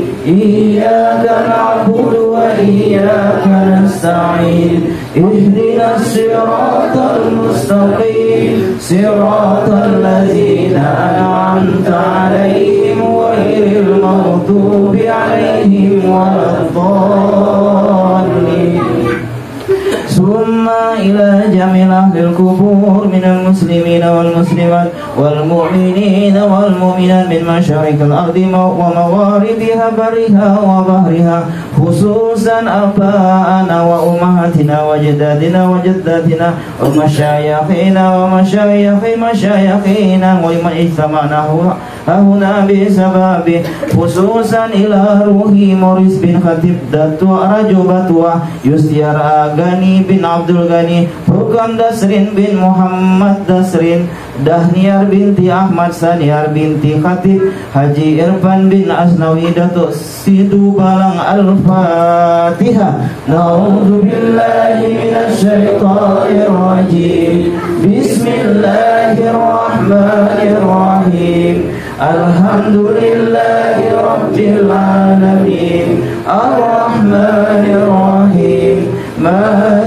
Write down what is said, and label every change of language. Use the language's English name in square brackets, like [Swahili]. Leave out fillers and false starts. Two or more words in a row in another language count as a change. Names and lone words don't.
[Arabic] إياك نعبد وإياك نستعين. اهدنا الصراط المستقيم. صراط الذين أنعمت عليهم غير المغضوب عليهم ولا الضالين. ثم إلى جميع أهل القبور من المسلمين والمسلمات والمؤمنين والمؤمنات من مشارق الأرض و مغاربها برها وبحرها، خصوصا آبائنا وأمهاتنا وجداتنا وجداتنا و مشايخنا ومشايخ مشايخنا ولمن اجتمعنا هاهنا بسبب، خصوصا إلى روح Morris bin Khatib Datu Rajo Batua, Yustiar Agani bin Abdul Ghani, Hukam Dasrin bin Muhammad Dasrin, Dahniar binti Ahmad Saniar binti Khatib, Haji Irfan bin Asnawi Datuk Sidu Balang. Al-Fatihah. نعوذ بالله من الشيطان الرجيم. بسم الله الرحمن الرحيم. الحمد لله رب العالمين. الرحمن الرحيم.